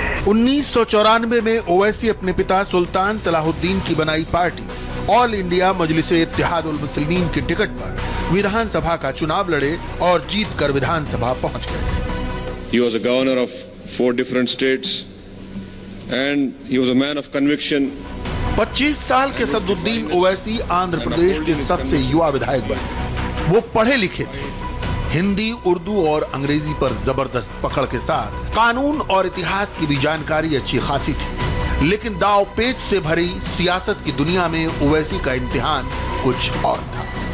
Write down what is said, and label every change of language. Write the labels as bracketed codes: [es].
[hi] 1994 में ओवैसी अपने पिता सुल्तान सलाहुद्दीन की बनाई party all India Majlise Ittehadul Muslimeen की टिकट पर विधानसभा का चुनाव लड़े और जीतकर विधानसभा पहुंच गए। [en] He was a governor of 4 different states and he was a man of conviction. [hi] 25 साल के असदुद्दीन ओवैसी आंध्र प्रदेश के सबसे युवा विधायक बने। वो पढ़े लिखे थे, हिंदी, उर्दू और अंग्रेजी पर जबरदस्त पकड़ के साथ कानून और इतिहास की भी जानकारी अच्छी खासी थी। लेकिन दाव पेच से भरी सियासत की दुनिया में ओवैसी का इम्तिहान कुछ और था।